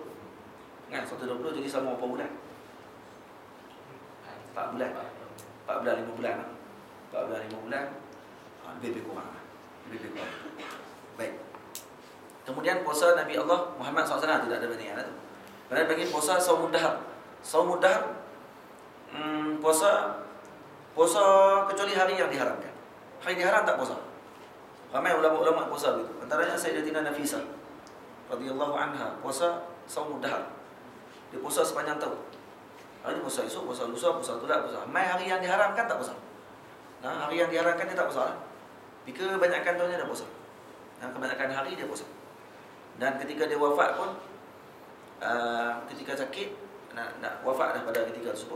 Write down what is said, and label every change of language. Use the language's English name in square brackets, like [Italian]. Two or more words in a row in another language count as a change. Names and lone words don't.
[Malay] Kan? 120 jadi sama berapa bulan? 4 bulan. 4 bulan, 5 bulan. 4 bulan, 5 bulan. Lebih kurang. Baik. Kemudian puasa Nabi Allah Muhammad SAW tidak ada bandingan tu. Kemudian bagi puasa [Arabic] Saumud Dahar. Saumud Dahar [Malay] puasa kecuali hari yang diharamkan. Hari diharam tak puasa. Ramai ulama-ulama puasa begitu. Antaranya Sayyidatina Nafisah [Arabic] radhiyallahu anha [Malay] puasa [Arabic] Saumud Dahar. [Malay] Dia puasa sepanjang tahun. Hari puasa esok, puasa lusa, puasa tolak, puasa. Mai hari yang diharamkan tak puasa. Nah, hari yang diharamkan dia tak puasa. Kebanyakan tahunnya dah puasa. Nah, kebanyakan hari dia puasa. Dan ketika dia wafat pun ketika sakit nak wafat dah pada ketika tersebut.